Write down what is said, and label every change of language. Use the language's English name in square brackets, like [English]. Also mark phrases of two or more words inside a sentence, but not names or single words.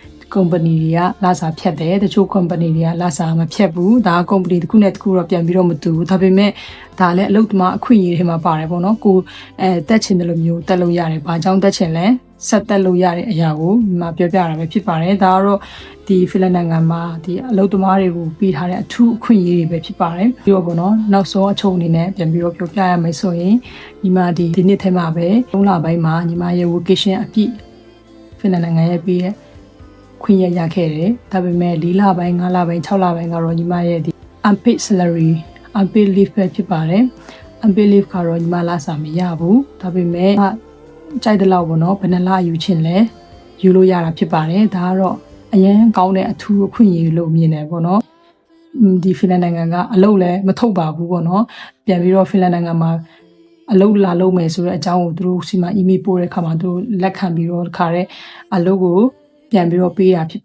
[Burmese] company တွေကလာစာဖြတ်တယ်တချို့ company တွေကလာစာမဖြတ်ဘူးဒါ company တစ်ခုနဲ့တစ်ခုတော့ပြန်ပြီးတော့မတူဘူးဒါပေမဲ့ဒါလည်းအလုပ်သမားအခွင့်အရေးတွေမှာပါတယ်ပေါ့နော်ကိုတက်ချင်တယ်လို့မျိုးတက်လို့ရတယ်ဘာကြောင့်တက်ချင်လဲဆက်တက်လို့ရတဲ့အရာကိုဒီမှာပြောပြတာပဲဖြစ်ပါတယ်ဒါကတော့ဒီဖီလန်နိုင်ငံမှာဒီအလုပ်သမားတွေကိုပေးထားတဲ့အထူးအခွင့်အရေးတွေပဲဖြစ်ပါတယ် ပြီးတော့ပေါ့နော်နောက်ဆုံးအချုပ်အနေနဲ့ပြန်ပြီးတော့ပြောပြရမယ်ဆိုရင်ဒီမှာဒီနှစ်ထဲမှာပဲ3လပိုင်းမှာညီမရဲ့ vacation အပြည့်ဖီလန်နိုင်ငံရဲ့ပြီးရဲ့ခွင့်ရခဲ့တယ်ဒါပေမဲ့4လပိုင်း5လပိုင်း6လပိုင်းကတော့ညီမရဲ့ဒီ [English] unpaid salary unpaid leave [Burmese] ပဲဖြစ်ပါတယ် [English] unpaid leave [Burmese] ကတော့ ညီမလာစာမရဘူးဒါပေမဲ့ကြိုက်တဲ့လောက်ပေါ့နော်ဘယ်နှလယူချင်လဲယူလို့ရတာဖြစ်ပါတယ်ဒါကတော့အရင်ကောင်းတဲ့အထူးအခွင့်အရေးလို့မြင်တယ်ပေါ့နော်ဒီဖီလန်နိုင်ငံကအလုပ်လည်းမထုတ်ပါဘူးပေါ့ နော်ပြန်ပြီးတော့ဖီလန်နိုင်ငံမှာအလုပ်လာလုပ်မယ်ဆိုတဲ့အကြောင်းကိုသူတို့စီမှာ email ပို့တဲ့အခါမှာသူတို့လက်ခံပြီးတော့ခါတဲ့အလုပ်ကိုပြန်ပြီးတော့ပေးတာဖြစ်